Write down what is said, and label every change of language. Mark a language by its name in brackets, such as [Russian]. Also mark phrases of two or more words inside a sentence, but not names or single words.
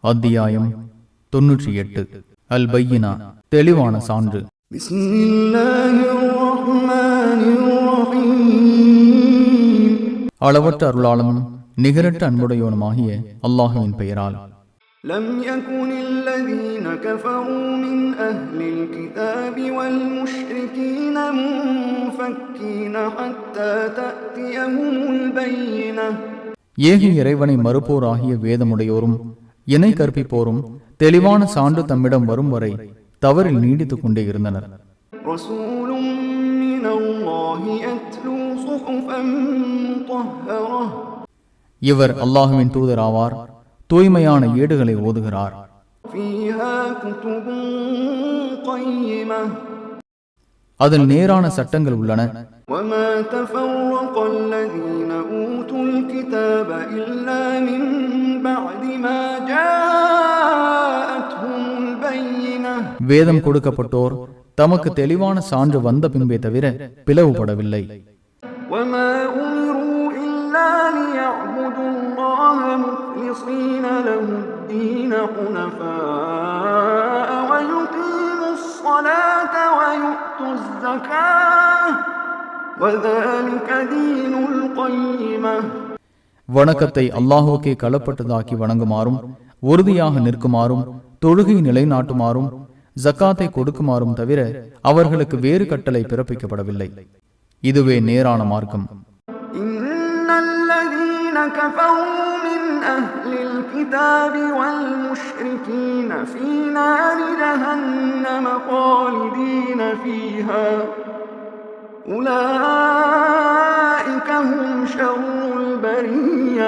[Tamil] அத்தியாயம் 98. அல் பையினா, தெளிவான சான்று. அளவற்ற அருளாளனும் நிகரற்ற அன்புடையோனுமாகிய அல்லாஹுவின் பெயரால். [Arabic] لم يكن الذين كفروا من أهل الكتاب والمشركين منفكين حتى تأتيهم البينة. [Tamil] ஏக இறைவனை மறுப்போராகிய வேதமுடையோரும் இணை கற்பிப்போரும் தெளிவான சான்று தம்மிடம் வரும் வரை தவறில் நீடித்துக் கொண்டே இருந்தனர். இவர் அல்லாஹுவின் தூதர் ஆவார், தூய்மையான ஏடுகளை ஓதுகிறார். அதில் நேரான சட்டங்கள் உள்ளன. [Arabic] وَمَا تَفَرَّقَ الَّذِينَ أُوتُوا الْكِتَابَ إِلَّا مِن بَعْدِ مَا جَاءَتْهُمُ الْبَيِّنَةُ. [Tamil] வேதம் கொடுக்கப்பட்டோர் தமக்கு தெளிவான சான்று வந்த பின்பே தவிர பிளவுபடவில்லை. [Arabic] وَمَا أُمِرُوا إِلَّا لِيَعْبُدُوا اللَّهَ مُخْلِصِينَ لَهُ الدِّينَ حُنَفَاءَ وَيُقِيمُوا الصَّلَاةَ وَيُؤْتُوا الزَّكَاةَ وَذَلِكَ دِينُ الْقَيِّمَةِ. [Tamil] வணக்கத்தை அல்லாஹுக்கே களப்பட்டதாக்கி வணங்குமாறும், உறுதியாக நிற்குமாறும், தொழுகை நிலைநாட்டுமாறும், ஜக்காத்தை கொடுக்குமாறும் தவிர அவர்களுக்கு வேறு கட்டளை பிறப்பிக்கப்படவில்லை. இதுவே நேரான மார்க்கம். [Arabic] إن الذين كفروا من أهل الكتاب والمشركين في نار جهنم خالدين فيها أولئك هم شر البرية.